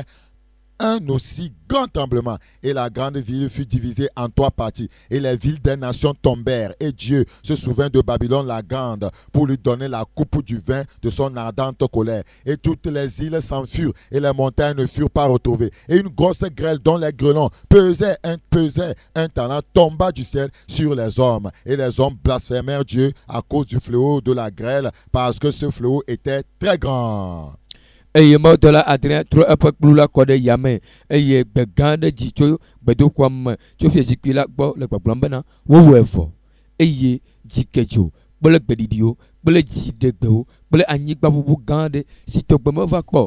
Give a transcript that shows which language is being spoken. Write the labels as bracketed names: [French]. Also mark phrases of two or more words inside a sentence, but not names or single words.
[French] Un aussi grand tremblement et la grande ville fut divisée en 3 parties et les villes des nations tombèrent et Dieu se souvint de Babylone la grande pour lui donner la coupe du vin de son ardente colère et toutes les îles s'enfuirent et les montagnes ne furent pas retrouvées et une grosse grêle dont les grêlons pesaient un talent tomba du ciel sur les hommes et les hommes blasphémèrent Dieu à cause du fléau de la grêle parce que ce fléau était très grand. [Ewe] Eye mɔdɔla adre trɔ eƒe kplu la kɔ ɖe yame eye gbe gã aɖe dzi tso gbedoxɔa me tso fiazikpui la gbɔ le gbɔgblɔm bena wowɔe vɔ eye dzikedzo kple gbeɖiɖiwo kple dziɖegbewo kple anyigba ʋuʋu gã aɖe si tɔgbe meva kpɔ